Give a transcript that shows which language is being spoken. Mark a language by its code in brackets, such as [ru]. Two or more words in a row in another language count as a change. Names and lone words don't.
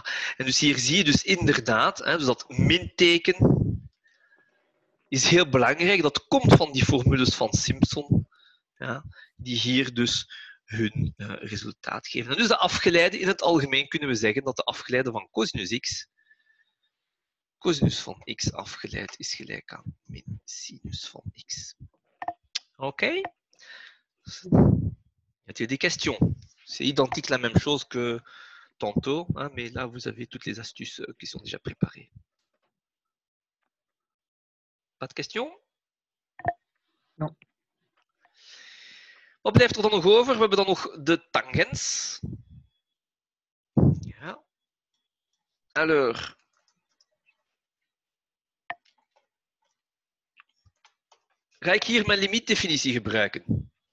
[nl] En dus hier zie je dus inderdaad, dus dat minteken is heel belangrijk. Dat komt van die formules van Simpson, ja, die hier dus hun resultaat geven. En dus de afgeleide, in het algemeen kunnen we zeggen dat de afgeleide van cosinus x, cosinus van x afgeleid is gelijk aan min sinus van x. Oké? [fr] Y a-t-il des questions? C'est identique la même chose que tantôt, hein, mais là vous avez toutes les astuces qui sont déjà préparées. Pas de questions? Non. [nl] Wat blijft er dan nog over? We hebben dan nog de tangens. Ja. Alors. Ga ik hier mijn limietdefinitie gebruiken?